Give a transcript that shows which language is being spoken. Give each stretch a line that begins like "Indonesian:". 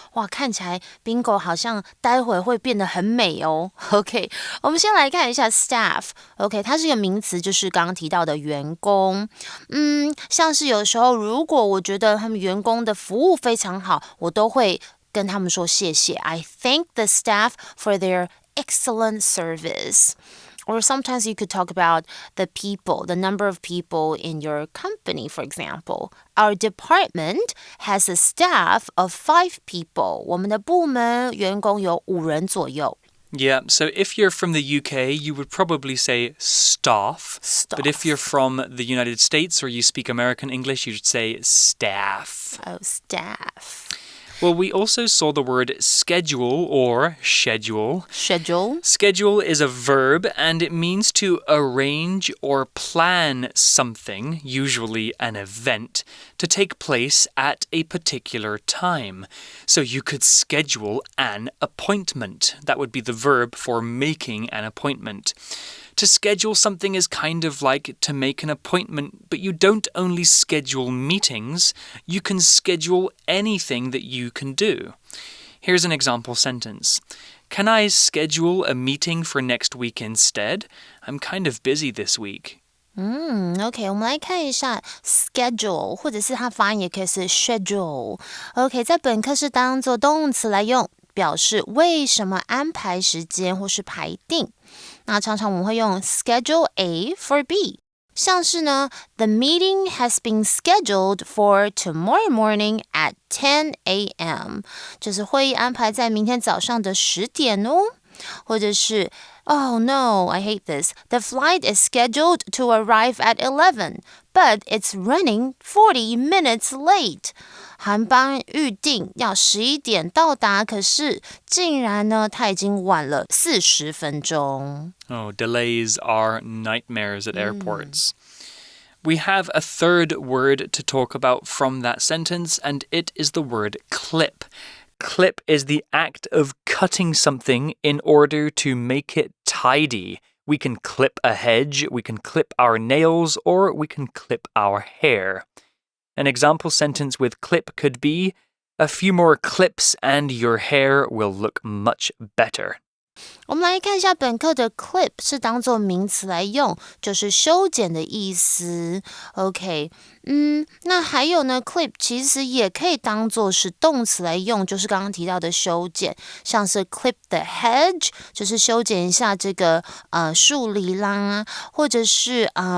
Chinese: 哇，看起来 Bingo 好像待会会变得很美哦。 OK, 我们先来看一下 staff。OK, 它是一个名词，就是刚刚提到的员工，像是有时候如果我觉得他们员工的服务非常好，我都会跟他们说谢谢。
English: I thank the staff for their excellent service. Or sometimes you could talk about the people, the number of people in your company, for example. Our department has a staff of 5 people.
Chinese: 我们的部门员工有5人左右。
English: Yeah, so if you're from the UK, you would probably say staff. But if you're from the United States or you speak American English, you'd say staff. Oh, staff. Well, we also saw the word schedule or schedule. Schedule. Schedule is a verb and it means to arrange or plan something, usually an event, to take place at a particular time. So you could schedule an appointment. That would be the verb for making an appointment.To schedule something is kind of like to make an appointment, but you don't only schedule meetings, you can schedule anything that you can do. Here's an example sentence. Can I schedule a meeting for next week instead? I'm kind of busy this week.
Chinese: OK, 我们来看一下 schedule, 或者是它发音也可以是 schedule. OK, 在本课是当作动词来用，表示为什么安排时间或是排定。那常常我们会用
English: schedule A for B，
Chinese: 像是呢
English: The meeting has been scheduled for tomorrow morning at 10 a.m.
Chinese: 就是会议安排在明天早上的10点哦。或者是
English: Oh no, I hate this. The flight is scheduled to arrive at 11, but it's running 40 minutes late.
Chinese: 航班预定要11点到达，可是竟然呢，它已经晚了40分钟。
English: Oh, delays are nightmares at airports. We have a third word to talk about from that sentence, and it is the word clip.Clip is the act of cutting something in order to make it tidy. We can clip a hedge, we can clip our nails, or we can clip our hair. An example sentence with clip could be, a few more clips and your hair will look much better.
Chinese: 我们来看一下本课的 clip 是当作名词来用，就是修剪的意思。 OK， 那还有呢 clip 其实也可以当作是动词来用，就是刚刚提到的修剪，像是
English: clip the hedge
Chinese: 就是修剪一下这个树篱啦，或者是